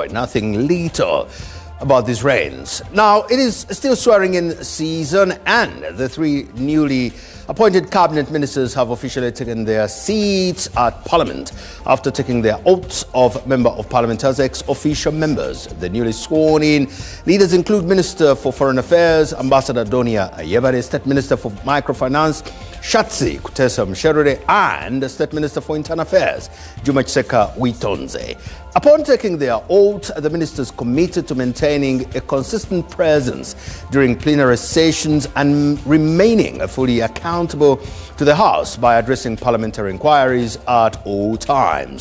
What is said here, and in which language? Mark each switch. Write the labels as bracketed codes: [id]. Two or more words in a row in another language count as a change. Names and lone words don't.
[en] Nothing little about these rains. Now, it is still swearing-in season, and the three newly appointed cabinet ministers have officially taken their seats at Parliament after taking their oaths of Member of Parliament as ex-officio members. The newly sworn-in leaders include Minister for Foreign Affairs, Ambassador Donia Ayebare, State Minister for Microfinance, Shatsi Kutesa Msherure, and State Minister for Internal Affairs, Juma Chiseka Witonze. Upon taking their oath, the ministers committed to maintaining a consistent presence during plenary sessions and remaining fully accountable to the House by addressing parliamentary inquiries at all times.